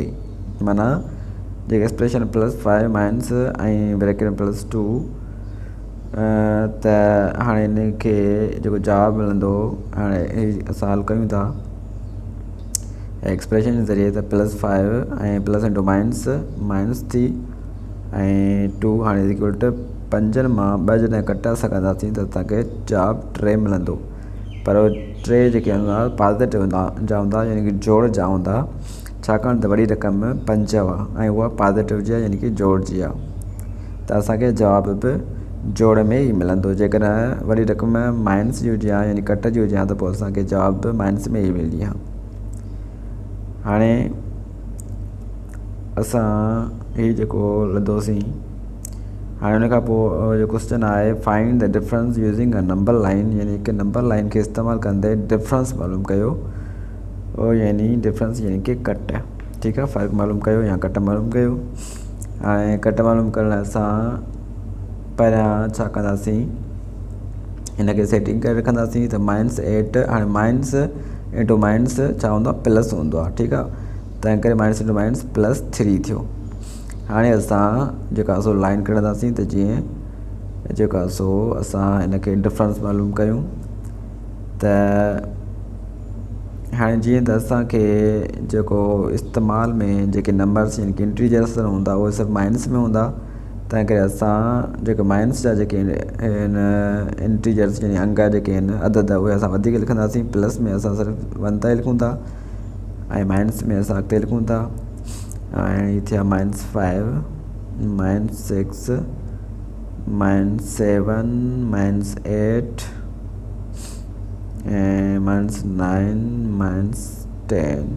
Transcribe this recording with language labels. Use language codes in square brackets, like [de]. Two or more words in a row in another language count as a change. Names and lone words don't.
[sd] माना जेके एक्सप्रेशन +5 माइनस ऐं ब्रैकेट में +2 त हाणे हिन खे जेको जवाबु मिलंदो, हाणे असां हल कयूं था एक्सप्रेशन जे ज़रिए त +5 ऐं [en] plus into minus [sd] थी ऐं 2 हाणे = 5 मां 2 जॾहिं कटे सघंदासीं त असांखे जवाबु 3 मिलंदो। पर 3 जेके हूंदा पॉज़िटिव जा हूंदा, यानी कि जोड़ जा हूंदा, छाकाणि त वॾी रक़म 5 आहे ऐं उहा पॉज़िटिव जी आहे, यानी कि जोड़ जी आहे। त असांखे जवाबु बि जोड़ में ई मिलंदो। जेकॾहिं वॾी रक़म माइनस जी हुजे यानी कट जी हुजे त पोइ असांखे जवाबु बि माइनस में ई मिलंदी आहे। हाणे असां हीउ जेको लधोसीं, हाणे हुन खां पोइ जो क्वेश्चन आहे [en] find the difference using a number line, [sd] यानी हिकु नंबर लाइन खे इस्तेमालु कंदे डिफरेंस मालूम कयो, यानी डिफरेंस यानी कि कट। ठीकु आहे, फ़र्क़ु मालूम कयो या कट मालूम कयो। हाणे कट मालूम करण लाइ असां पहिरियां छा कंदासीं, हिन खे सेटिंग करे रखंदासीं त -8। हाणे [en] minus into minus [sd] छा हूंदो आहे, प्लस हूंदो आहे। ठीकु आहे, तंहिं करे [en] minus into minus [sd] +3 थियो। हाणे असां जेका सो लाइन कढंदासीं त जीअं जेका सो असां हिन खे डिफरेंस मालूम कयूं त हाणे जीअं त असांखे जेको इस्तेमाल में जेके नंबर्स यानी कि इंटीजर्स हूंदा उहे सभु माइनस में हूंदा, तंहिं करे असां जेके माइनस जा जेके आहिनि इंटीजर्स यानी अंग जेके आहिनि अदद, उहे असां वधीक लिखंदासीं। प्लस में असां सिर्फ़ु 1 ताईं लिखूं था ऐं माइनस में असां अॻिते लिखूं था। ऐं हीअ थिया -5 -6 -7 -8 ऐं -9 -10।